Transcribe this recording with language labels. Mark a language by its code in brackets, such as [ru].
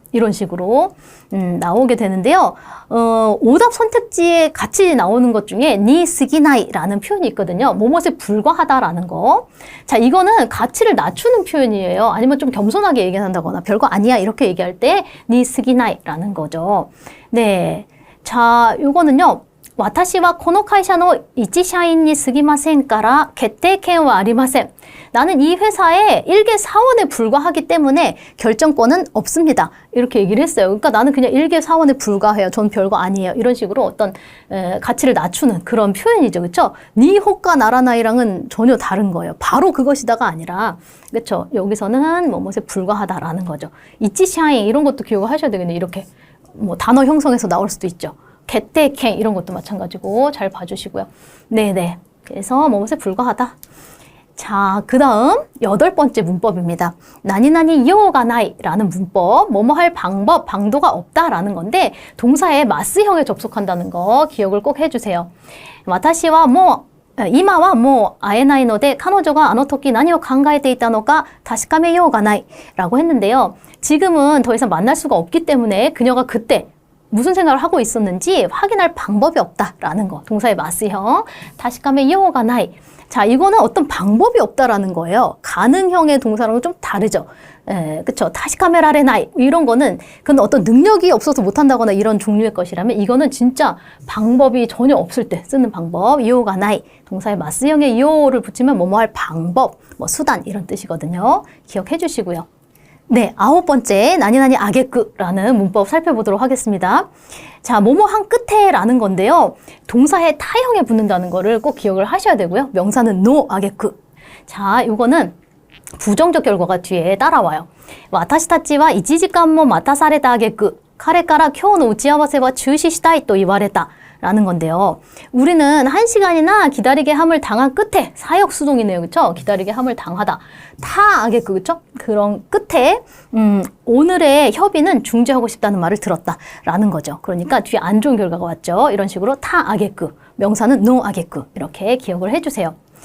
[ko] 이런 식으로 나오게 되는데요. 오답 선택지에 같이 나오는 것 중에 니 스기나이라는 표현이 있거든요. 뭐뭇에 불과하다라는 거. 자, 이거는 가치를 낮추는 표현이에요. 아니면 좀 겸손하게 얘기한다거나 별거 아니야 이렇게 얘기할 때 니 스기나이라는 거죠. 네. 자, 요거는요. [ja] 私はこの会社の一社員に過ぎませんから決定権はありません. [ko] 나는 이 회사의 일개 사원에 불과하기 때문에 결정권은 없습니다. 이렇게 얘기를 했어요. 그러니까 나는 그냥 일개 사원에 불과해요. 전 별거 아니에요. 이런 식으로 어떤 가치를 낮추는 그런 표현이죠. 그렇죠? 니 호가 나라나이랑은 전혀 다른 거예요. 바로 그것이다가 아니라 그렇죠? 여기서는 뭐뭇에 불과하다라는 거죠. 이치샤인 이런 것도 기억을 하셔야 되겠네요. 이렇게 뭐 단어 형성에서 나올 수도 있죠. 개떼캥 이런 것도 마찬가지고 잘 봐주시고요. 네네. 그래서 뭐뭇에 불과하다. 자, 그 다음 8번째 문법입니다. 나니나니 요가 나이라는 문법. 뭐뭐 할 방법, 방도가 없다라는 건데 동사의 마스형에 접속한다는 거 기억을 꼭 해주세요. [ja] 私はもう今はもう会えないので彼女があの時何を考えていたのか確かめようがない [ko] 라고 했는데요. 지금은 더 이상 만날 수가 없기 때문에 그녀가 그때 무슨 생각을 하고 있었는지 확인할 방법이 없다라는 거. 동사의 마스형. 다시카메 이용어가 나이. 자, 이거는 어떤 방법이 없다라는 거예요. 가능형의 동사랑은 좀 다르죠. 그쵸. 다시카메라레 나이. 이런 거는 그건 어떤 능력이 없어서 못한다거나 이런 종류의 것이라면 이거는 진짜 방법이 전혀 없을 때 쓰는 방법. 이용어가 나이. 동사의 마스형에 이용어를 붙이면 뭐뭐 할 방법, 뭐 수단 이런 뜻이거든요. 기억해 주시고요. 네, 9번째 나니나니 아게쿠라는 문법 살펴보도록 하겠습니다. 자, 뭐뭐 한 끝에 라는 건데요. 동사의 타형에 붙는다는 거를 꼭 기억을 하셔야 되고요. 명사는 노 아게쿠. 자, 이거는 부정적 결과가 뒤에 따라와요. [ja] 私たちは1時間も待たされた挙句彼から今日の打ち合わせは中止したいと言われた. [ko] 라는 건데요. 우리는 1시간이나 기다리게 함을 당한 끝에 사역 수동이네요. 그렇죠? 기다리게 함을 당하다. 타하게 그렇죠? 그런 끝에 오늘의 협의는 중지하고 싶다는 말을 들었다라는 거죠. 그러니까 뒤에 안 좋은 결과가 왔죠. 이런 식으로 타아게쿠, 명사는 노아게쿠 이렇게 기억을 해주세요.